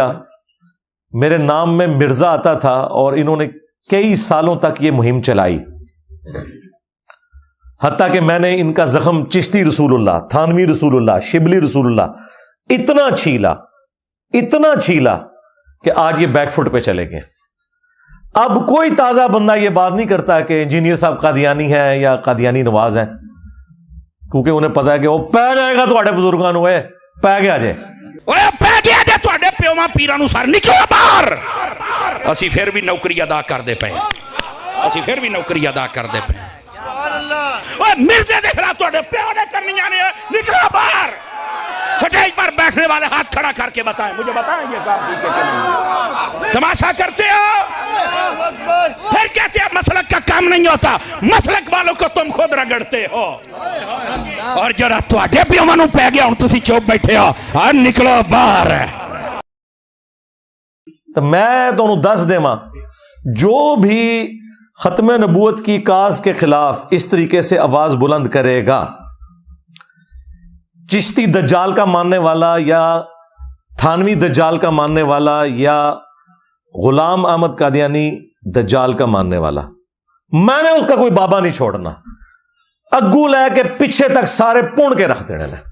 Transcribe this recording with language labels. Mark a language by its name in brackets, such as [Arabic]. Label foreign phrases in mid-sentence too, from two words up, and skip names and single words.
[Urdu] میرے نام میں مرزا آتا تھا اور انہوں نے کئی سالوں تک یہ مہم چلائی، حتیٰ کہ میں نے ان کا زخم چشتی رسول اللہ، تھانوی رسول اللہ، شبلی رسول اللہ اتنا چھیلا کہ آج یہ بیک فٹ پہ چلے گئے. اب کوئی تازہ بندہ یہ بات نہیں کرتا کہ انجینئر صاحب قادیانی ہے یا قادیانی نواز ہے، کیونکہ انہیں پتا ہے کہ وہ پے جائے گا [Punjabi] ਤੁਹਾਡੇ ਬਜ਼ੁਰਗਾਂ ਨੂੰ, ਪੈ ਗਿਆ ਜੇ, ਓਏ ਪੈ ਗਿਆ ਜੇ ਤੁਹਾਡੇ ਪਿਓਾਂ ਪੀਰਾਂ ਨੂੰ ਸਰ ਨਿਕਲੋ ਬਾਹਰ। ਅਸੀਂ ਫਿਰ ਵੀ ਨੌਕਰੀ ਅਦਾ ਕਰਦੇ ਪਏ, ਅਸੀਂ ਫਿਰ ਵੀ ਨੌਕਰੀ ਅਦਾ ਕਰਦੇ ਪਏ। ਓਏ ਮਿਰਜ਼ੇ ਦੇ ਖਿਲਾਫ ਤੁਹਾਡੇ ਪਿਓ ਨੇ ਕਰਨੀਆਂ ਨੇ, ਨਿਕਲੋ ਬਾਹਰ। [Urdu] سٹیج پر پر بیٹھنے والے ہاتھ کھڑا کر کے بتائیں، مجھے بتائیں یہ کام ٹھیک ہے کہ نہیں؟ تماشا کرتے ہو، پھر کہتے ہیں مسلک کا کام نہیں ہوتا، مسلک والوں کو تم خود رگڑتے ہو۔ [Punjabi] اور جرا تواڈے پیواں نوں پی گیا ہن تسی چوپ بیٹھے ہو، اور نکلو باہر۔ [Urdu] تو میں تمہیں [Punjabi] دس دیواں، [Urdu] جو بھی ختم نبوت کی کاز کے خلاف اس طریقے سے آواز بلند کرے گا، چشتی دجال کا ماننے والا یا تھانوی دجال کا ماننے والا یا غلام احمد قادیانی دجال کا ماننے والا، میں نے اس کا کوئی بابا نہیں چھوڑنا، [Punjabi] اگو لے کے پیچھے تک سارے پون کے رکھ دینے لیں۔